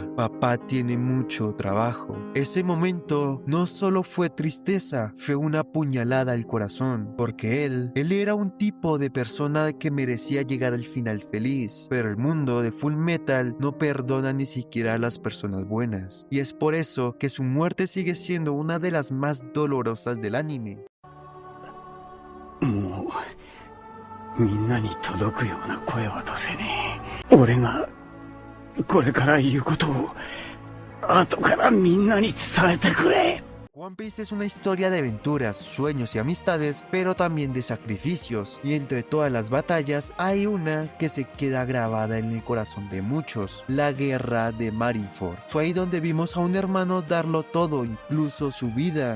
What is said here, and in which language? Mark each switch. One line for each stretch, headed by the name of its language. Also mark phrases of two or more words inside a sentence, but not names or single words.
Spanish: Papá tiene mucho trabajo. Ese momento no solo fue tristeza, fue una puñalada al corazón, porque él era un tipo de persona que merecía llegar al final feliz, pero el mundo de Fullmetal no perdona ni siquiera a las personas buenas, y es por eso que su muerte sigue siendo una de las más dolorosas del anime.
Japanese: もうみんなに届くような声は出せねえ。俺がこれから言うことを後からみんなに伝えてくれ。
Spanish: One Piece es una historia de aventuras, sueños y amistades, pero también de sacrificios, y entre todas las batallas hay una que se queda grabada en el corazón de muchos: la guerra de Marineford. Fue ahí donde vimos a un hermano darlo todo, incluso su vida.